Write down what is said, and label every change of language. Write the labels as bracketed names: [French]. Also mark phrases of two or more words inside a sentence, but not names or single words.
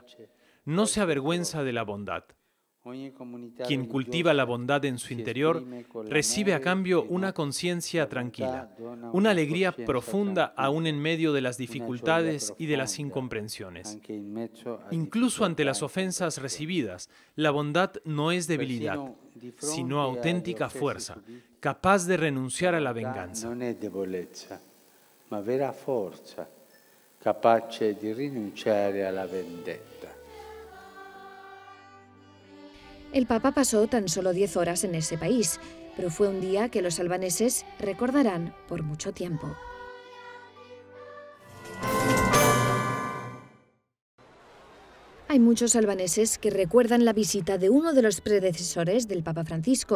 [Spanish] No se avergüenza de la bondad. Quien cultiva la bondad en su interior recibe a cambio una conciencia tranquila, una alegría profunda aún en medio de las dificultades y de las incomprensiones. Incluso ante las ofensas recibidas, la bondad no es debilidad, sino auténtica fuerza, capaz de renunciar a la venganza. [Italian] Non è debolezza, ma vera forza, capace di rinunciare alla vendetta. [Spanish] El Papa pasó tan solo 10 horas en ese país, pero fue un día que los albaneses recordarán por mucho tiempo. Hay muchos albaneses que recuerdan la visita de uno de los predecesores del Papa Francisco.